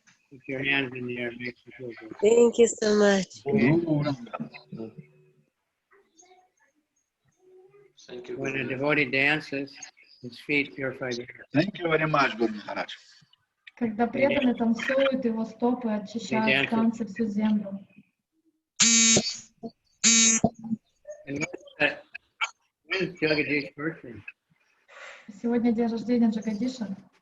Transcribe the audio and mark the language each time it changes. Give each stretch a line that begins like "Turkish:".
English: Put your hands in the air. Makes you feel good. Thank you so much. When a devotee dances, his feet purify the air. Thank you very much, Guru Maharaj.
Russian: Когда преданный танцует, его стопы очищают танцы всю землю.
English: And when's Jagadish's birthday?
Russian: Сегодня день рождения Джагадиша.